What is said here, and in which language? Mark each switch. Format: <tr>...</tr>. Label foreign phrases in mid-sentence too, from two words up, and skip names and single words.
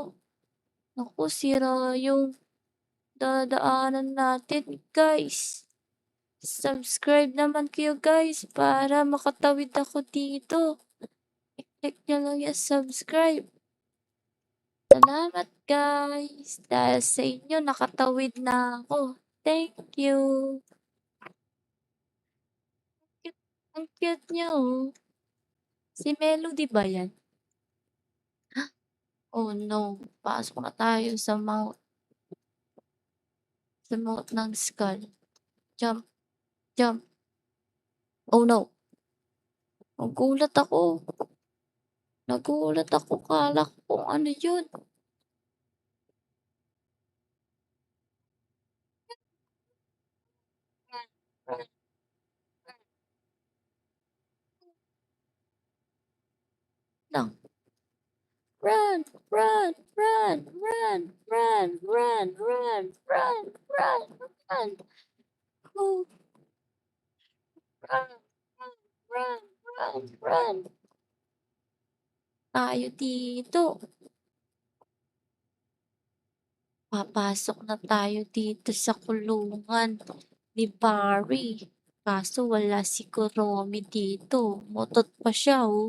<tl>Naku, sira yung dadaanan natin, guys. Subscribe naman kayo, guys, para makatawid ako dito. I-click nyo lang yung subscribe. Salamat guys, dahil sa inyo nakatawid na ako.</tl> <en>Thank you.</en> <tl>Ang cute niya, oh. Si Melody ba 'yan?</tl> <en>Oh no,</en> <tl>pasok na tayo sa mouth ng skull.</tl> <en>Jump, jump. Oh no,</en> <tl>nagulat ako. Nagulat ako, akala ko kung ano 'yun. Lang.</tl> <en>Run, run, run, run, run, run, run, run, run, run. Go, run, run, run, run, run.</en> <tl>Tayo dito. Papasok na tayo dito sa kulungan ni Barry. Kaso wala si Kuromi dito. Motot pa siya, oh.</tl>